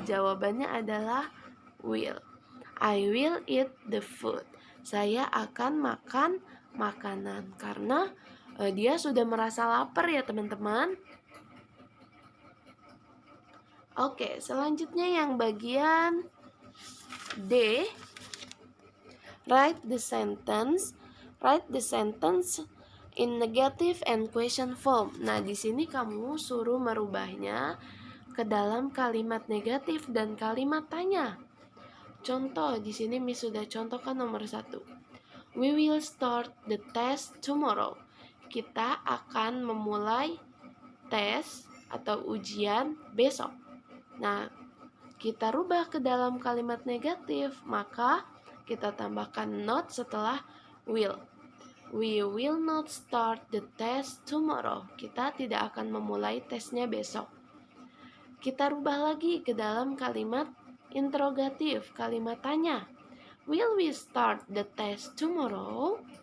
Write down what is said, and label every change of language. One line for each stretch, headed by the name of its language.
Indonesian: Jawabannya adalah will.
English: I will eat the food.
Indonesian: Saya akan makan makanan karena dia sudah merasa lapar ya teman-teman. Oke, selanjutnya yang bagian D.
English: Write the sentence in negative and question form.
Indonesian: Nah, di sini kamu suruh merubahnya ke dalam kalimat negatif dan kalimat tanya. Contoh, di sini Miss sudah contohkan nomor 1.
English: We will start the test tomorrow.
Indonesian: Kita akan memulai tes atau ujian besok. Nah, kita rubah ke dalam kalimat negatif, maka kita tambahkan not setelah will.
English: We will not start the test tomorrow.
Indonesian: Kita tidak akan memulai tesnya besok. Kita rubah lagi ke dalam kalimat interrogatif, kalimat tanya.
English: Will we start the test tomorrow?